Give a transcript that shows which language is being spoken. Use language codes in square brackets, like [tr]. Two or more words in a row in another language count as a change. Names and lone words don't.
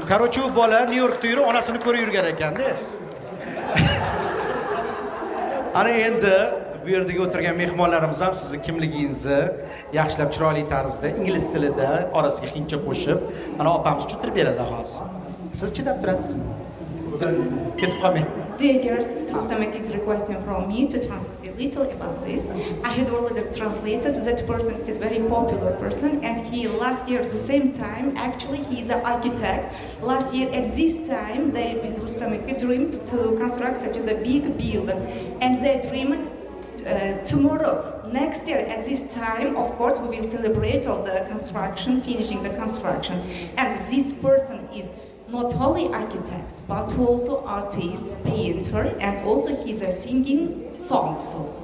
[uz] Qarochi u bola Nyu-Yorkda yurib, onasini ko'rib yurgan ekanda. Ana endi bu yerdagi o'tirgan mehmonlarimiz ham sizning kimligingizni yaxshilab chiroyli tarzda ingliz tilida orasiga hindcha qo'shib, ana opamiz tushuntirib beradilar hozir. Siz chidab turasizmi? Ketib qolmang. [en] Dear girls, Rustamek is requesting from me to translate a little about this. I had already translated that person. It is a very popular person, and he last year at the same time, actually he is an architect. Last year at this time, they with Rustamek dreamed to construct such as a big building, and they dreamed tomorrow, next year at this time, of course, we will celebrate all the construction, finishing the construction, and this person is not only architect, but also artist, painter, and also he's a singing songs also.